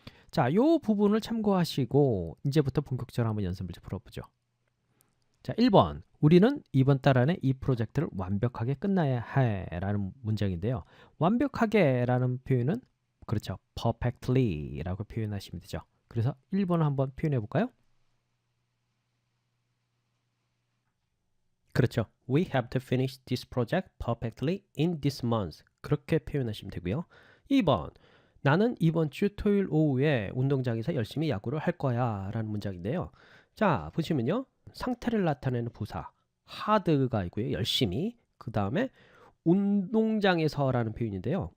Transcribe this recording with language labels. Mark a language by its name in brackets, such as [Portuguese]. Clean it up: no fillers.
[Korean] 자, 이 부분을 참고하시고 이제부터 본격적으로 한번 연습 문제 풀어보죠. 자, 1번. 우리는 이번 달 안에 이 프로젝트를 완벽하게 끝나야 해 라는 문장인데요. 완벽하게 라는 표현은 그렇죠, perfectly 라고 표현하시면 되죠. 그래서 1번을 한번 표현해 볼까요? 그렇죠, [English] We have to finish this project perfectly in this month. [Korean] 그렇게 표현하시면 되고요. 2번. 나는 이번 주 토요일 오후에 운동장에서 열심히 야구를 할 거야 라는 문장인데요. 자, 보시면요, 상태를 나타내는 부사 hard가 있고요, 열심히. 그 다음에 운동장에서라는 표현인데요.